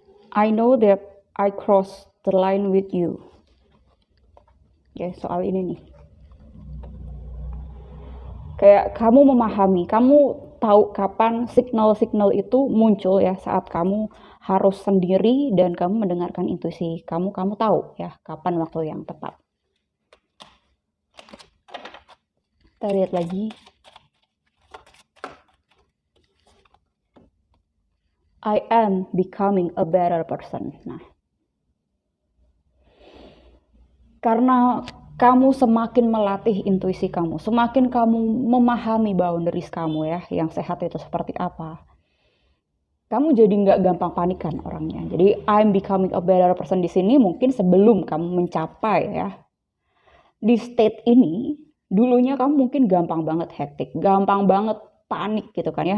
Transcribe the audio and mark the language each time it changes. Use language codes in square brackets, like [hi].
[en] I know that I crossed the line with you. [id] Ya, soal ini nih. Kayak kamu memahami, kamu tahu kapan signal-signal itu muncul ya, saat kamu harus sendiri dan kamu mendengarkan intuisi. Kamu tahu ya kapan waktu yang tepat. Kita lihat lagi. [en] I am becoming a better person. [id] Nah, karena kamu semakin melatih intuisi kamu, semakin kamu memahami boundaries kamu ya, yang sehat itu seperti apa. kamu jadi nggak gampang panikan orangnya. Jadi [en] I'm becoming a better person [id] di sini mungkin sebelum kamu mencapai ya di state ini, dulunya kamu mungkin gampang banget hektik, gampang banget panik gitu kan ya.